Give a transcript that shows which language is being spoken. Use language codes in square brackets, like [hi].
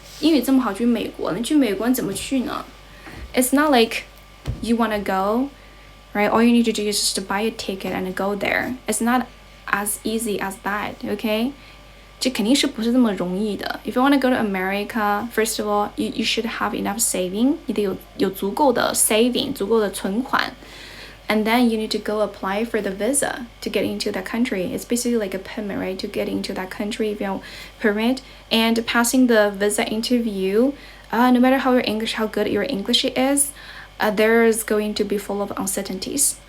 [zh] 英语这么好，去美国，你去美国你怎么去呢 ？ [en] It's not like you want to go, right? All you need to do is just to buy a ticket and go there. It's not as easy as that, okay? [zh] 这肯定是不是这么容易的。 [en] If you want to go to America, first of all, you should have enough saving. [zh] 你得有足够的 saving, 足够的存款。 [en] And then you need to go apply for the visa to get into that country. It's basically like a permit, right? To get into that country, if you permit. And passing the visa interview, no matter how good your English is, there's going to be full of uncertainties.